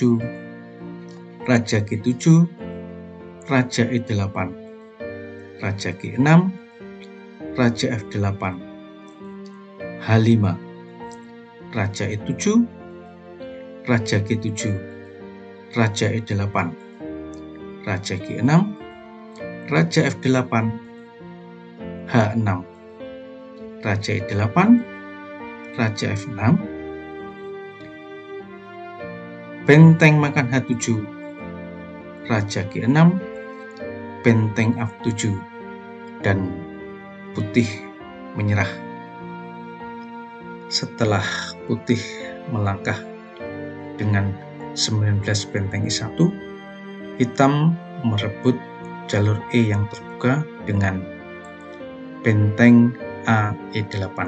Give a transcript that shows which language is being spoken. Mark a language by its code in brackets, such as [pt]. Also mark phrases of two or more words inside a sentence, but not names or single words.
[id] raja G7, raja E8, raja G6, raja F8, H5, raja E7, raja G7, raja E8, raja G6, raja F8, H6, raja E8, raja F6, benteng makan H7, raja G6, benteng F7, dan putih menyerah. Setelah putih melangkah dengan 19 benteng E1, hitam merebut jalur E yang terbuka dengan benteng AE8.